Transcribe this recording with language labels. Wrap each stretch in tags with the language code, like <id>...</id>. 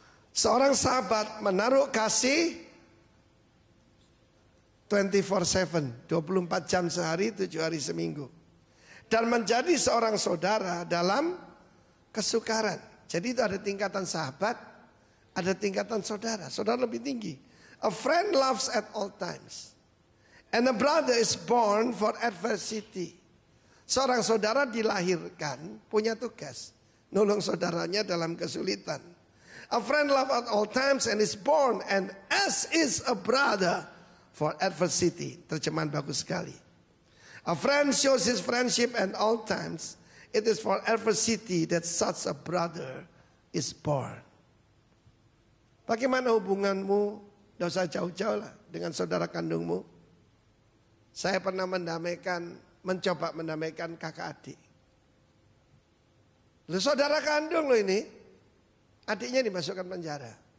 <id>Seorang sahabat menaruh kasih 24/7, 24 jam sehari, 7 hari seminggu. Dan menjadi seorang saudara dalam kesukaran. Jadi itu ada tingkatan sahabat, ada tingkatan saudara. Saudara lebih tinggi.</id> <en>A friend loves at all times. And a brother is born for adversity.</en> <id>Seorang saudara dilahirkan punya tugas. Nolong saudaranya dalam kesulitan.</id> <en>A friend loves at all times and is born. And as is a brother for adversity.</en> <id>Terjemahan bagus sekali.</id> <en>A friend shows his friendship at all times. It is for adversity that such a brother is born.</en> <id>Bagaimana hubunganmu? Tidak usah jauh-jauh lah dengan saudara kandungmu. Saya pernah mencoba mendamaikan kakak adik. Lu saudara kandung lo ini, adiknya dimasukkan penjara.</id>